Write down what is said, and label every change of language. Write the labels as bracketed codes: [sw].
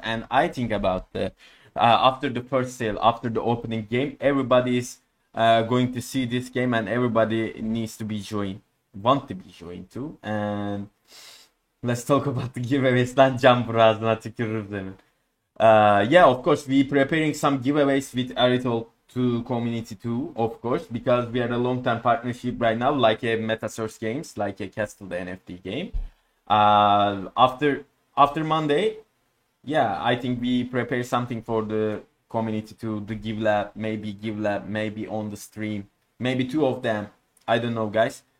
[en] And I think about the after the first sale, after the opening game, everybody is going to see this game, and everybody needs to be want to be joined too. And let's talk about the giveaways. [tr] Lan cam ağzına tükürür senin. [en] Yeah, of course, we preparing some giveaways with Aridhol to community too, of course, because we are a long-term partnership right now, like a Metaverse games, like a Castle the NFT game. After Monday, yeah, I think we prepare something for the community to the give lab, maybe on the stream, maybe 2 of them. I don't know, guys.